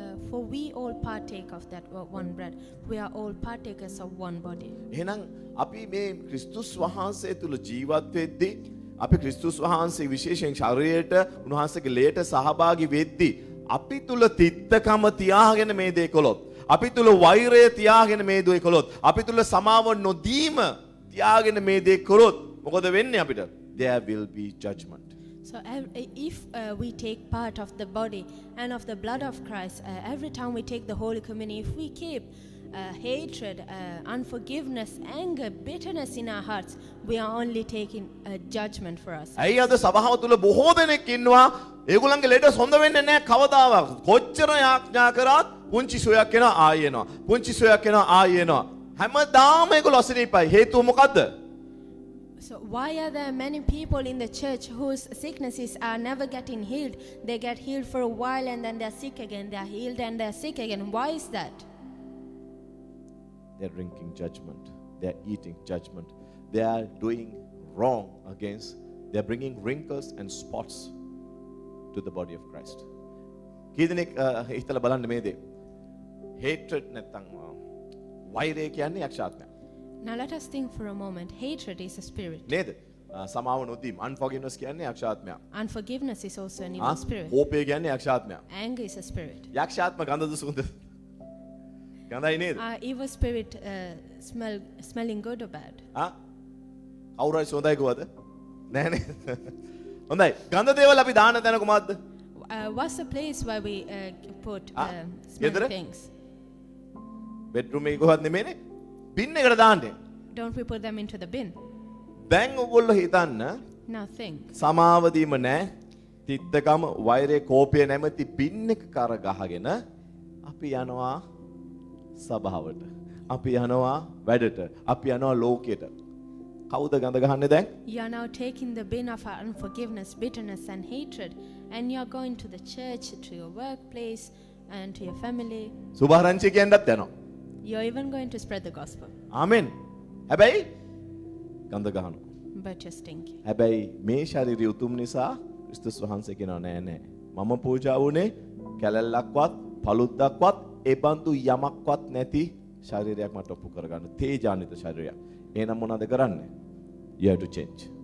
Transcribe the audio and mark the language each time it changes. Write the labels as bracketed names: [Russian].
[English] For we all partake of that one bread. We are all partakers of one body. [Sinhala] එහෙනම් අපි මේ ක්‍රිස්තුස් වහන්සේ තුල ජීවත් වෙද්දී අපි ක්‍රිස්තුස් වහන්සේ විශේෂයෙන් ශරීරයට උන්වහන්සේගේ ලේට සහභාගී වෙද්දී අපි තුල තිත්තකම තියාගෙන මේ දේ කළොත්, අපි තුල වෛරය තියාගෙන මේ දේ කළොත්, අපි තුල සමාව නොදීම තියාගෙන මේ දේ කළොත් මොකද වෙන්නේ අපිට? [English] There will be judgment. So if we take part of the body and of the blood of Christ, every time we take the Holy Communion, if we keep hatred, unforgiveness, anger, bitterness in our hearts, we are only taking judgment for us. [Sinhala] ඇයි අද සභාව තුල බොහෝ දෙනෙක් ඉන්නවා ඒගොල්ලන්ගේ ලෙඩ සොඳ වෙන්නේ නැහැ කවදාවත්. කොච්චර යාඥා කරත් පුංචි සොයක් එනවා ආයෙ එනවා. පුංචි සොයක් එනවා ආයෙ එනවා. හැමදාම ඒගොල්ලෝ අසනීපයි. හේතුව මොකද්ද? [English] So why are there many people in the church whose sicknesses are never getting healed? They get healed for a while and then they're sick again. They're healed and they're sick again. Why is that? They're drinking judgment. They're eating judgment. They are doing wrong against. They're bringing wrinkles and spots to the body of Christ. [Sinhala] කීදෙනෙක් හිතලා බලන්න මේ දේ. Hatred නැත්තම් වෛරය කියන්නේ යක්ෂාත්මයක්. [English] Now let us think for a moment. Hatred is a spirit. [Sinhala] නේද? සමාව නොදීම unforgiveness කියන්නේ යක්ෂාත්මයක්. [English] Unforgiveness is also an evil spirit. [Sinhala] කෝපය කියන්නේ යක්ෂාත්මයක්. [English] Anger is a spirit. [Sinhala] යක්ෂාත්ම ගඳද සුවඳ? ගඳයි නේද? [English] Evil spirit smelling good or bad? [Sinhala] කවුරු හරි සුවඳයි ගොවද? නෑ නේ. හොඳයි. ගඳ දේවල් අපි දාන තැන කොහමද? [English] What's the place where we put [Sinhala] ගෙදර? [English] smelly things? [Sinhala] බෙඩ්රූම් එකේ කොහොමද නෙමෙයිනේ? බින් එකට දාන්නේ. [English] Don't we put them into the bin? [Sinhala] දැන් ඔයගොල්ලෝ හිතන්න [English] Now think. [Sinhala] සමාව දීම නැහැ. තිත්තකම වෛරය කෝපය නැමැති බින් එක කර ගහගෙන අපි යනවා සභාවට. අපි යනවා වැඩට. අපි යනවා ලෝකෙට. කවුද ගඳ ගහන්නේ දැන්? [English] You are now taking the bin of our unforgiveness, bitterness and hatred and you are going to the church, to your workplace and to your family. [Sinhala] සුභාරංචි කියන්නත් යනවා. [English] You're even going to spread the gospel. [Sinhala] ආමෙන්. හැබැයි ගඳ ගහනවා. [English] But you're stinky. [Sinhala] හැබැයි මේ ශරීරය උතුම් නිසා ක්‍රිස්තුස් වහන්සේ කියනවා නෑ නෑ. මම පූජා වුණේ කැලැල්ලක්වත් පළුද්දක්වත් ඒ බඳු යමක්වත් නැති ශරීරයක් මට ඔප්පු කරගන්න. තේජාන්විත ශරීරයක්. එහෙනම් මොනවද කරන්නේ? [English] You have to change.